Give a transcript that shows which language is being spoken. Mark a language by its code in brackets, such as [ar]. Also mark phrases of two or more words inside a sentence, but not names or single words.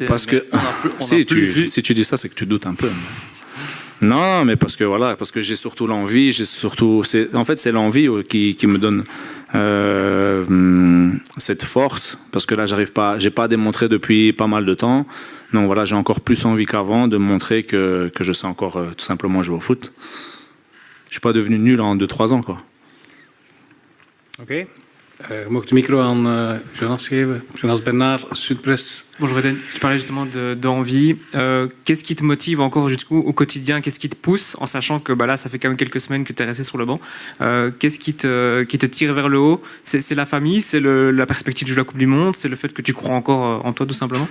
[fr] Parce que si tu dis ça, c'est que tu doutes un peu. Non, mais parce que j'ai surtout l'envie, en fait c'est l'envie qui me donne cette force, parce que là j'ai pas démontré depuis pas mal de temps. Donc voilà, j'ai encore plus envie qu'avant de montrer que je sais encore tout simplement jouer au foot. Je suis pas devenu nul en 2-3 ans, quoi. [nl] Oké. Je mag de micro aan Jonas geven. Jonas Bernard, Sud-Presse. [fr] Bonjour Eden, tu parlais justement d'envie. Qu'est-ce qui te motive encore au quotidien? Qu'est-ce qui te pousse, en sachant que là, ça fait quand même quelques semaines que tu es resté sur le banc? Qu'est-ce qui te tire vers le haut? C'est la famille? C'est la perspective de jouer la Coupe du Monde? C'est le fait que tu crois encore en toi, tout simplement?